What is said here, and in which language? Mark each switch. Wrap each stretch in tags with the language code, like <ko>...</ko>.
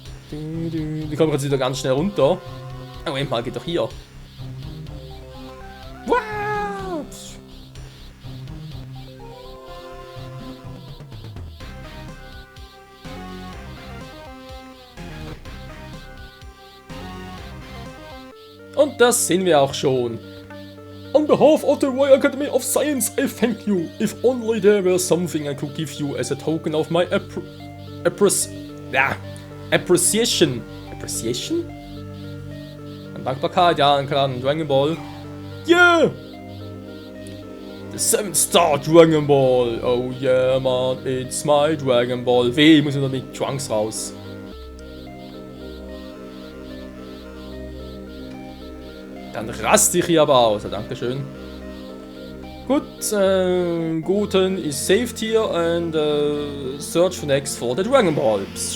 <de>Wir kommen jetzt wieder ganz schnell runter. Moment mal, geht doch hier. Wow! Und das sehen wir auch schon.</de> <en>On behalf of the Royal Academy of Science, I thank you. If only there were something I could give you as a token of my appreciation. Appreciation?</en> <de>Eine Dankbarkeit, ja, klar, ein Dragon Ball.</de> <en>Yeah! The 7-Star Dragon Ball. Oh yeah, man, it's my Dragon Ball.</en> <de>Weh, ich muss wieder mit Trunks raus. Dann raste ich hier aber aus. Ja, dankeschön.</de> <en>Gut, Goten is saved here and search for next for the Dragon Ball.</en>